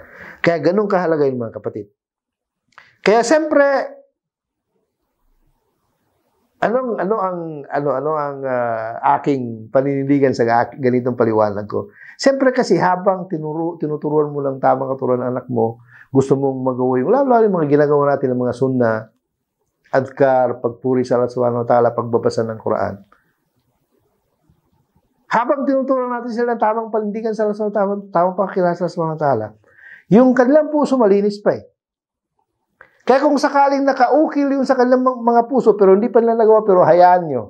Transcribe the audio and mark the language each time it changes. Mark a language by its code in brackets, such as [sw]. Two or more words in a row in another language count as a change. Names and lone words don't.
[tl] Kaya ganun kahalaga yun, mga kapatid. Kaya siyempre, ano ang aking paninindigan sa ganitong paliwanag ko? Siyempre kasi habang tinuturuan mo ng tamang katuruan ng anak mo, gusto mong magawa yung lalo yung mga ginagawa natin ng mga sunna, adkar, pagpuri sa Allah [ar] سبحانه وتعالى, [tl] pagbabasa ng Quran. Habang tinuturuan natin sila ng tamang panindigan sa Allah, tamang pakilala sa Allah [ar] سبحانه وتعالى, [tl] yung kanilang puso malinis pa eh. Kaya kung sakaling nakaukil yung sa kanilang mga puso, pero hindi pa nila nagawa, pero hayaan nyo.